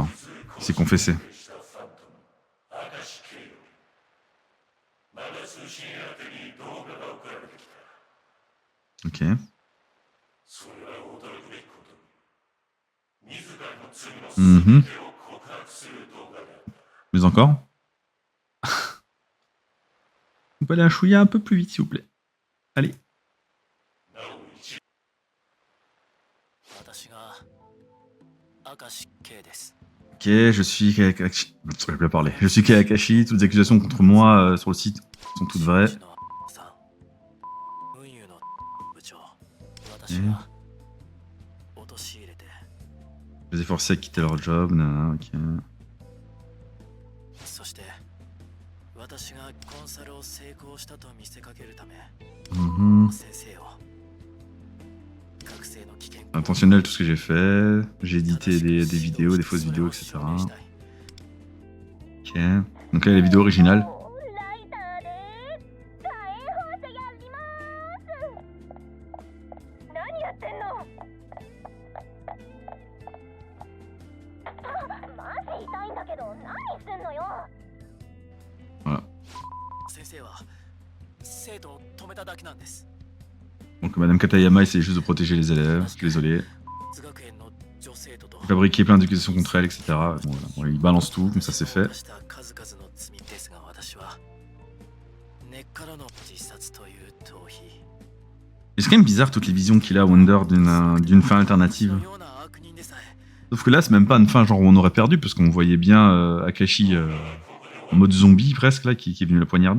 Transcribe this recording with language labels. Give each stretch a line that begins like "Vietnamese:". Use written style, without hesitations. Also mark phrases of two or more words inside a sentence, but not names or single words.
French: Il s'est confessé. Ok. Mhm. Mais encore? On peut aller un chouïa un peu plus vite s'il vous plaît. Allez.
Japanese: 私が明石圭です
French: Ok, je suis Kayakashi. Je peux pas parler. Je suis Kayakashi. Toutes les accusations contre moi sur le site sont toutes vraies.
Japanese: さん運輸の部長私が陥れて
French: Je les ai forcés à quitter leur job. Nanana, ok.
Japanese: そして私がコンサルを成功したと見せかけるため Mhm. 先生を学生の危険
French: Intentionnel tout ce que j'ai fait. J'ai édité des vidéos, des fausses vidéos, etc. Ok. Donc là, il y a la vidéo originale. Voilà.
Japanese: 先生は生徒を止めただけなんです
French: Donc Madame Katayama essaie juste de protéger les élèves. Désolé.
Japanese: 津学園の女生徒と
French: Fabriquer plein d'accusations contre elle, etc. Bon, voilà. Bon, il balance tout, comme ça c'est fait.
Japanese: した数々の罪ですが私は根っからの自殺という逃避
French: Et c'est quand même bizarre toutes les visions qu'il a, Wonder, d'une fin alternative.
Japanese: のような悪人でさえ
French: Sauf que là, c'est même pas une fin genre où on aurait perdu, parce qu'on voyait bien Akashi en mode zombie presque, là, qui est venu la poignarder.